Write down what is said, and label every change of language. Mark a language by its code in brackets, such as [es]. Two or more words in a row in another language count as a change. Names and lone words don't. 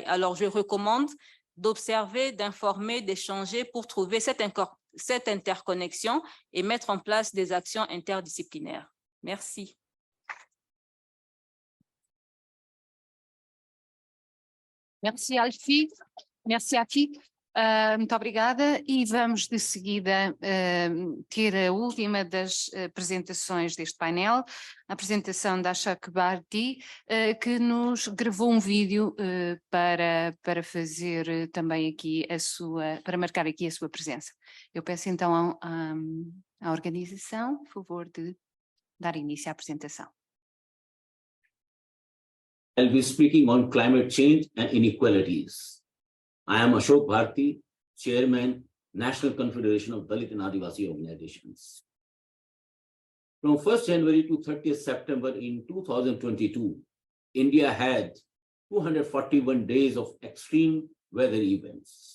[fr] Alors, je recommande d'observer, d'informer, d'échanger pour trouver cette interconnexion et mettre en place des actions interdisciplinaires. Merci. Merci, Alfi. Merci, Afi. [pt] Muito obrigada e vamos de seguida ter a última das apresentações deste painel, a apresentação da Ashok Bharti, que nos gravou um vídeo para fazer também aqui para marcar aqui a sua presença. Eu peço então à organização, por favor, de dar início à apresentação. [en] I'll be speaking on climate change and inequalities. I am Ashok Bharti, Chairman, National Confederation of Dalit and Adivasi Organizations. From 1st January to 30th September in 2022, India had 241 days of extreme weather events.